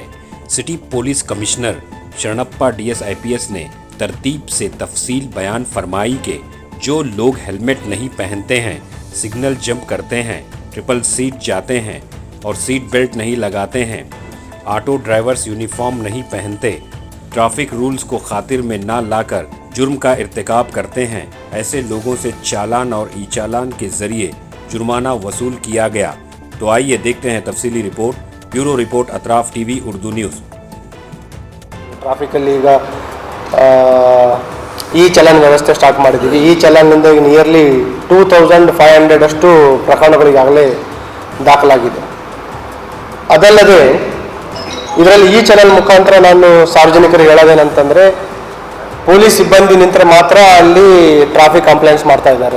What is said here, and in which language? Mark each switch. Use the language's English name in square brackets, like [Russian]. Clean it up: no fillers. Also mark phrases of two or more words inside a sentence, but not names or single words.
[English] city police commissioner [Urdu] شرنپا ڈی ایس آئی پی ایس نے ترتیب سے تفصیل بیان فرمائی کہ جو لوگ ہیلمٹ نہیں پہنتے ہیں, [English] signal jump [Urdu] کرتے ہیں, [English] triple seat [Urdu] جاتے ہیں اور [English] seat belt [Urdu] نہیں لگاتے ہیں, [English] auto drivers uniform [Urdu] نہیں پہنتے, [English] traffic rules [Urdu] کو خاطر میں نہ لا کر جرم کا ارتکاب کرتے ہیں، ایسے لوگوں سے چالان اور ای چالان کے ذریعے جرمانہ وصول کیا گیا. تو آئیے دیکھتے ہیں تفصیلی رپورٹ. [English] bureau report [Urdu] اطراف ٹی وی اردو نیوز. [Kannada] ಟ್ರಾಫಿಕಲ್ಲಿ ಈಗ ಈ ಚಲನ್ ವ್ಯವಸ್ಥೆ ಸ್ಟಾರ್ಟ್ ಮಾಡಿದ್ದೀವಿ। ಈ ಚಲನ್ನಿಂದ ಈಗ ನಿಯರ್ಲಿ 2500 ಅಷ್ಟು ಪ್ರಕರಣಗಳಿಗಾಗಲೇ ದಾಖಲಾಗಿದೆ। ಅದಲ್ಲದೆ ಇದರಲ್ಲಿ ಈ ಚಲನ್ ಮುಖಾಂತರ ನಾನು ಸಾರ್ವಜನಿಕರಿಗೆ ಹೇಳೋದೇನಂತಂದರೆ, ಪೊಲೀಸ್ ಸಿಬ್ಬಂದಿ ನಿಂತರೆ ಮಾತ್ರ ಅಲ್ಲಿ [English] traffic complaints [Kannada] ಮಾಡ್ತಾ ಇದ್ದಾರೆ।